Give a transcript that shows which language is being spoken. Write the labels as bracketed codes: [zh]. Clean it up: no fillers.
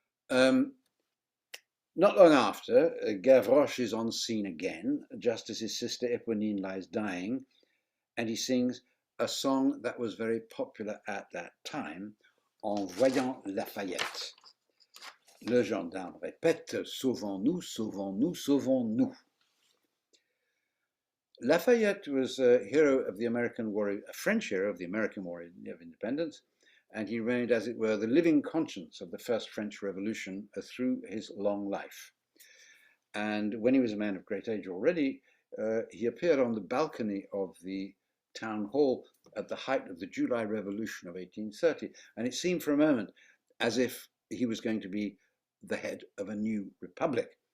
[en] Not long after, Gavroche is on scene again, just as his sister Eponine lies dying, and he sings a song that was very popular at that time, En voyant Lafayette. [fr] Le gendarme répète, Sauvons-nous, sauvons-nous, sauvons-nous. [en] Lafayette was a hero of the American War, a French hero of the American War of Independence, and he remained, as it were, the living conscience of the First French Revolution through his long life. And when he was a man of great age already, he appeared on the balcony of the town hall at the height of the July Revolution of 1830, and it seemed for a moment as if he was going to be the head of a new republic.